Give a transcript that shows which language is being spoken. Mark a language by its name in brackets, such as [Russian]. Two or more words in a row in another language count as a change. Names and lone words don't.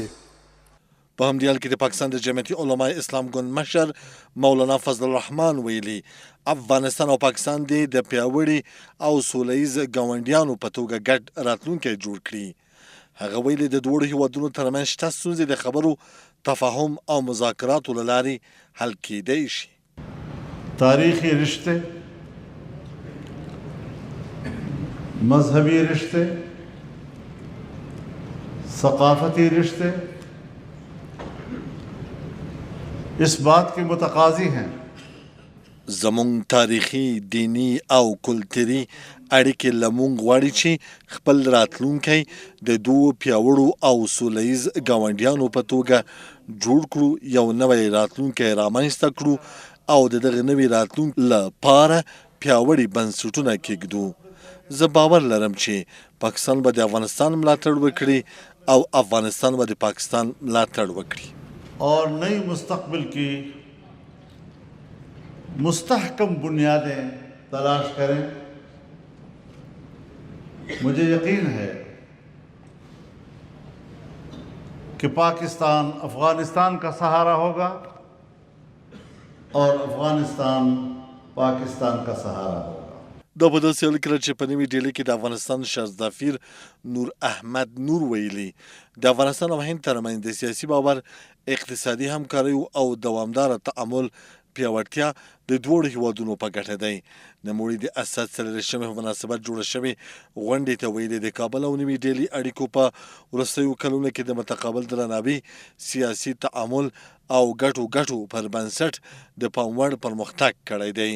[Pashto] په همدې حال کې د پاکستان د جمعیت علما اسلام ګوند مشر مولانا فضل الرحمن ویلي افغانستان او پاکستان د پیاوړي او سوله ییز ګاونډیانو په توګه ګډ راتلونکی جوړ کړي. هغه ویلي د دواړو هیوادونو ترمنځ شته ستونزې د خبرو تفاهم او مذاکراتو له لارې حل کیدی شي. [Urdu] تاریخی رشتے، مذہبی رشتے، ثقافتی رشتے اس بات کے متقاضی ہیں. [Pashto] زمونږ تاریخي، دینی او کلتوري اړیکې له موږ غواړي چې خپل راتلونکی د دوو پیاوړو او سوله ییز ګاونډیانو په توګه جوړ کړو، یو نوی راتلونکی رامنځته کړو او د دغه نوي راتلونکي لپاره پیاوړي بنسټونه کېږدو. زه باور لرم چې پاکستان به د افغانستان ملاتړ وکړي او افغانستان به د پاکستان ملاتړ وکړي [Urdu] اور نئی مستقبل کی مستحکم بنیادیں تلاش کریں. مجھے یقین ہے کہ پاکستان افغانستان کا سہارا ہوگا اور افغانستان پاکستان کا سہارا ہوگا. [Pashto] دا په داسې حال کې چې په نوې ډیلي کې د افغانستان شهزادفیر نور احمد نور ویلي د افغانستان او هند ترمنځ د سیاسي باور، اقتصادي همکاریو او دوامداره تعامل پیاوړتیا د دواړو هیوادونو په ګټه دی. نوموړي د اسد څلېرویشتمې په مناسبت جوړه شوې غونډې ته ویلي د کابل او نوې ډیلي اړیکو په وروستیو کلونو کې د متقابل درناوي، سیاسي تعامل او ګټو پر بنسټ د پام وړ پرمختګ کړی دی.